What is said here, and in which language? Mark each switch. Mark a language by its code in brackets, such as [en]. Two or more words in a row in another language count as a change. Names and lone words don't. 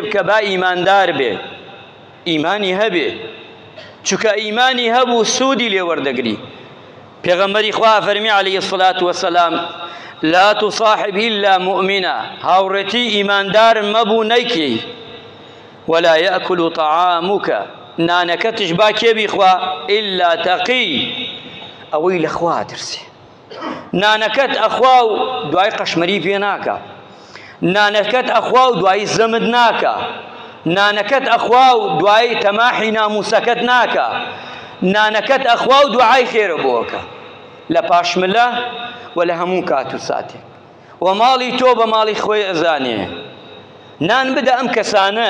[ckb] بکە با ئیماندار بێ ئیمانی هەبێ چونکە ئیمانی هەبوو سوودی لێ وەردەگری پێغەمبەری خوا فەرمی [ar] عەلەیهی السەڵات وەسەلام لا تصاحب إلا مؤمنا [ckb] هاوڕێتی ئیماندار مەبوو نەیکەی [ar] ولا يأكل طعامك [ckb] نانەکەتش با کێ بیخوا [ar] إلا تەقی [ckb] ئەوەی لە خوا ترسێ نانەکەت ئەخوا و دوای قەشمەری پێ ناکە نانەکەت ئەخوا و دوای زەمت ناکە نانەکەت ئەخوا و دوای تەماحی ناموسەکەت ناکە نانەکەت ئەخوا و دوعای خێرە بۆکە لە پاشملە و لە هەموو کات و ساتێک و ماڵی تۆ بە ماڵی خۆی ئەزانێ نان بدە ئەم کەسانە